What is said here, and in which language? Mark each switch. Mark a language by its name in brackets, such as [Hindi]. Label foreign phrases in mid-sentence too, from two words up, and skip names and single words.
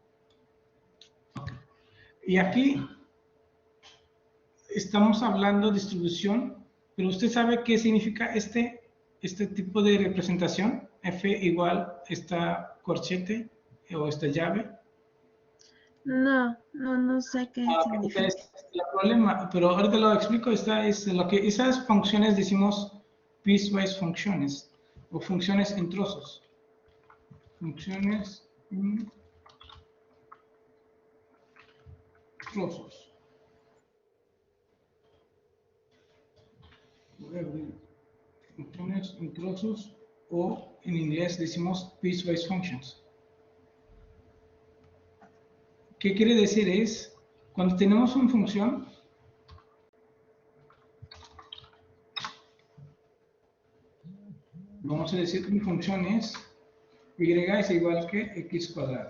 [Spanish] Y aquí estamos hablando de distribución, pero usted sabe qué significa este tipo de representación, F igual esta corchete o esta llave. No sé qué Esta significa. es el problema, pero ahorita lo explico, esta es lo que esas funciones decimos [English] piecewise functions [Spanish] o funciones en trozos. Funciones en trozos. Voy a abrir funciones en trozos o en inglés decimos [English] piecewise functions. [Spanish] ¿Qué quiere decir? Es cuando tenemos una función, vamos a decir que mi función es y es igual que x cuadrada.